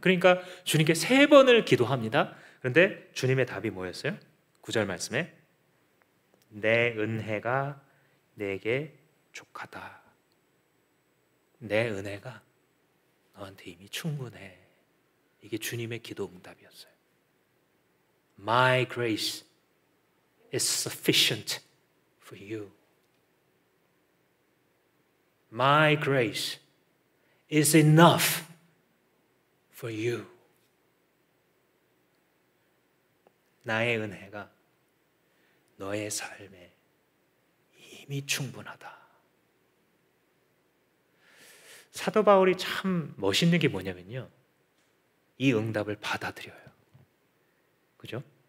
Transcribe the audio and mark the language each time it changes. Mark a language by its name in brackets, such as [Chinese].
[Korean] 그러니까 주님께 3번을 기도합니다. 그런데 주님의 답이 뭐였어요? 9절 말씀에 내 은혜가 내게 족하다. 내 은혜가 너한테 이미 충분해. 이게 주님의 기도 응답이었어요. [English] My grace is sufficient for you. My grace is enough for you. [Korean] 나의 은혜가 너의 삶에 이미 충분하다. 사도 바울이 참 멋있는 게 뭐냐면요, 이 응답을 받아들여요. 그죠?